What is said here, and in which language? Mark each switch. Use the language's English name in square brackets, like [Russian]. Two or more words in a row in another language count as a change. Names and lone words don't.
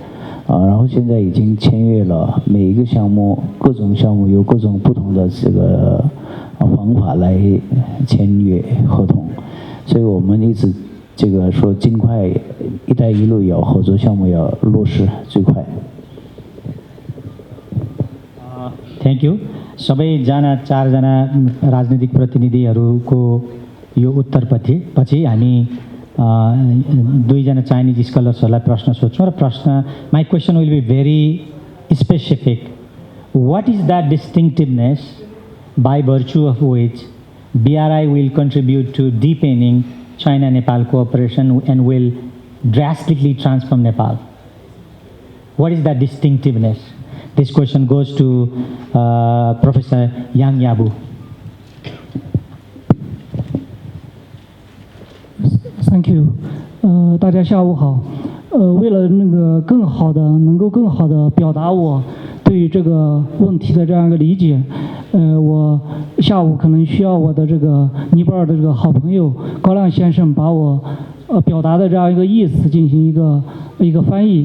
[Chinese] 然后现在已经签约了，每一个项目，各种项目有各种不同的这个方法来签约合同，所以我们一直这个说尽快“一带一路”要合作项目要落实最快。 [English] Thank you. [Nepali] सबैजना 4 जना राजनीतिक प्रतिनिधिहरूको यो उत्तरपछि हामी 2 जना चाइनिज स्कलर्सहरूलाई प्रश्न सोध्छौँ र [English] my question will be very specific. what is that distinctiveness by virtue of which BRI will contribute to deepening China-Nepal cooperation and will drastically transform Nepal? What is that distinctiveness? This question goes to Professor Yang Yabu. Thank you. [Chinese] 大家下午好。为了能够更好的表达我对于这个问题的这样一个理解，我下午可能需要我的这个尼泊尔的这个好朋友高亮先生把我表达的这样一个意思进行一个翻译。